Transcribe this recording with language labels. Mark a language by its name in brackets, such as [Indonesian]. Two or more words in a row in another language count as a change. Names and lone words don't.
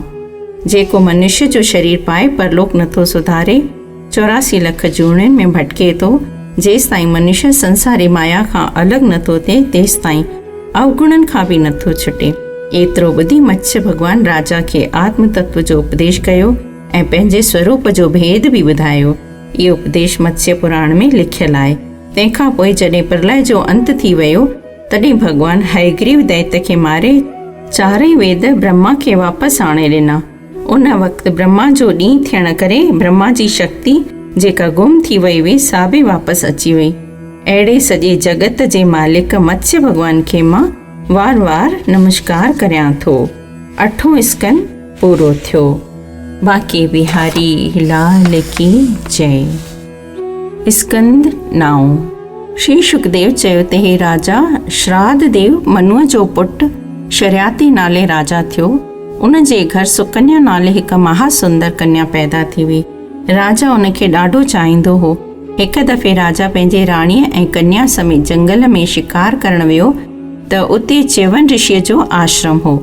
[Sindhi] जेको मनुष्य जो शरीर पाए परलोक नथो सुधारे, 84 लख जूणियुनि में भटके थो, जेसि ताईं मनुष्य संसारी माया खां अलॻि नथो थिए तेसि ताईं अवगुणनि खां बि नथो छुटे। एतिरो ॿुधी मत्स्य भॻवान राजा खे आत्म तत्व जो उपदेश कयो ऐं पंहिंजे स्वरूप जो भेद बि ॿुधायो। इहो उपदेश मत्स्य पुराण में लिखियलु आहे। तंहिंखां पोइ जॾहिं प्रलय जो अंत थी वियो तॾहिं भॻवान हयग्रीव दैत्य खे मारे 4 वेद ब्रह्मा खे वापसि आणे ॾिना। उन वक़्तु ब्रह्मा जो ॾींहुं थियण करे ब्रह्मा जी शक्ति जेका गुम थी वई हुई सा बि वापसि अची वई। अहिड़े सॼे जगत जे मालिक मत्स्य भॻवान खे मां वार वार नमस्कार करियां थो। 8हों स्कंद पूरो थियो। बाक़ी बिहारी लाल की जय। स्कंद 9। श्री सुखदेव चयो त हे राजा, श्राद्ध देव मनुअ जो पुटु शर्याती नाले राजा थियो। उन जे घर सुकन्या नाले हिकु महासुंदर कन्या पैदा थी हुई। राजा उनखे ॾाढो चाहींदो हो। हिकु दफ़े राजा पंहिंजे राणीअ ऐं कन्या समेत जंगल में शिकार करण वियो त उते च्यवन ऋषिअ जो आश्रम हो।